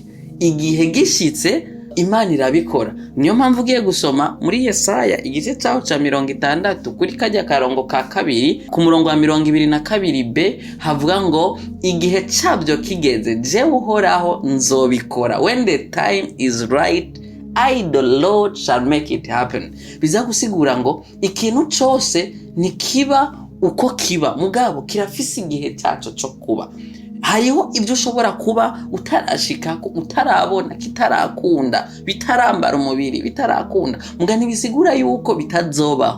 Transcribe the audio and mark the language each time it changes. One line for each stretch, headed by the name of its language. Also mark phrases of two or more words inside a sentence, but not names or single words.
Rundi: Igihe gishitse Imana irabikora. Niyo mpamvu ugiye gusoma muri Yesaya igice caho ca 60 kuri karya karongo ka kabiri ku murongo wa 22b havuga ngo igihe cabyo kigeze jewe Uhoraho nzobikora.
English: When the time is right, I the Lord shall make it happen.
Rundi: Biza gusigura ngo ikintu cose nikiba uko kiba mugabo kirafise igihe cyaco cyo kuba. Hariho ibyo ushobora kuba utarashikako, utarabona, kitarakunda, bitarambara umubiri, bitarakunda muga ntibisigura yuko bitazobaho.